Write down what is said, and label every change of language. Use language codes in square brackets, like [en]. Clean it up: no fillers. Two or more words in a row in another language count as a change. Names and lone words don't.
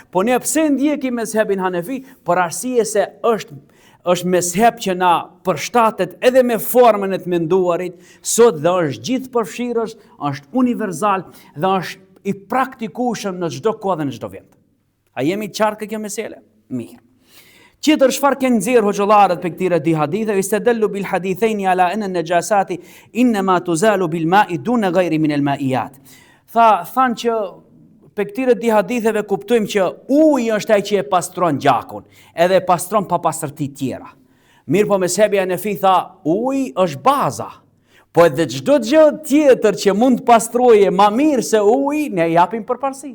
[sq] Po ne pse ndjekim mezhebin Hanefi? Për arsye se është mezheb që na përshtatet edhe me formën e të menduarit, sot dhe është gjithë përfshirës, është universal dhe është I praktikueshëm në çdo kohë dhe në çdo vend. A jemi të qartë kjo mesele? Mirë. Tjetër çfarë kanë nxjerr hoxhallarët për këtyre di hadithe, [ar] استدلوا بالحديثين على أن النجاسة إنما تزال بالماء دون غيره من المائعات. [sq] Thanë që për këtyre di haditheve kuptojmë që uji është ai që e pastron gjakun, edhe pastron pa pastërti tjera. Mirë po mezhebi Hanefi tha, uji është baza. Po edhe çdo gjë tjetër që mund të pastrojë më mirë se uji, ne japim përparësi.